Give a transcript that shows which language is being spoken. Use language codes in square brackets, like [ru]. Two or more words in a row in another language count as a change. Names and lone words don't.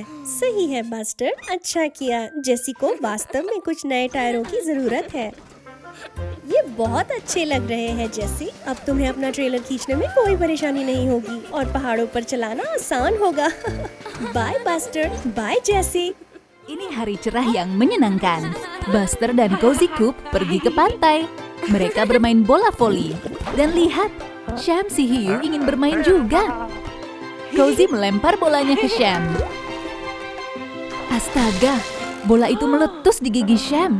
[hi] सही है बस्टर, अच्छा किया। जेसी को वास्तव में कुछ नए टायरों की जरूरत है। ये बहुत अच्छे लग रहे हैं जेसी। अब तुम्हें अपना ट्रेलर खींचने में कोई परेशानी नहीं होगी और पहाड़ों पर चलाना आसान होगा। बाय बस्टर, बाय जेसी। [id] Ini hari cerah yang menyenangkan. Buster dan Cozy Coupe pergi ke pantai. Mereka bermain bola voli. Dan lihat, Sham si hiu ingin bermain juga. Cozy melempar bolanya ke Sham. Astaga, bola itu meletus di gigi Sham.